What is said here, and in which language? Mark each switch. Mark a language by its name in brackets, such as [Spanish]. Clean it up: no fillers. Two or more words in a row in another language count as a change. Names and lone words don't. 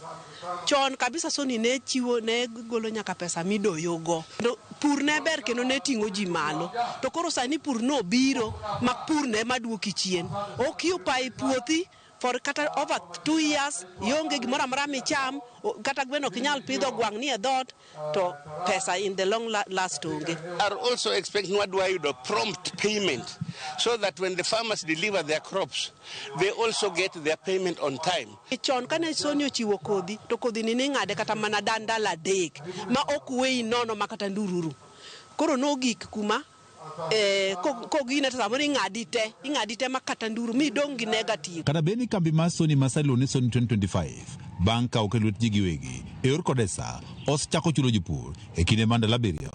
[Luo (Kenya and Tanzania)] Chon kabisa Sony ne golo nyaka pesa midoyogo. Pur ne ber kendo ne ting'o ji malo. To koro sani pur no biro ma pur ne maduoki chien. Occupy puothi for kata [English] over 2 years [Luo (Kenya and Tanzania)] yonge gimoro amora micham kata gweno kinyal pidho gwang' ni e dhot to pesa [English] in the long last [Luo (Kenya and Tanzania)] onge. [English] Are also expecting what do I do prompt payment so that when the farmers deliver their crops they also get their payment on time. [Luo (Kenya and Tanzania)] Chon kane Sony ochiwo kodhi to kodhi ni ng'ade kata mana dandala dek ma ok wei nono makata ndururu. Koro no gik kuma kogine samoro ing'adi te makata nduru mi dong gi negative. Kata beni kambi mar Sony masalo ne Sony 2025 bang' ka okelwet ji giwegi e yor Kodesa osechako chulo jopur e kinde mandalo 7.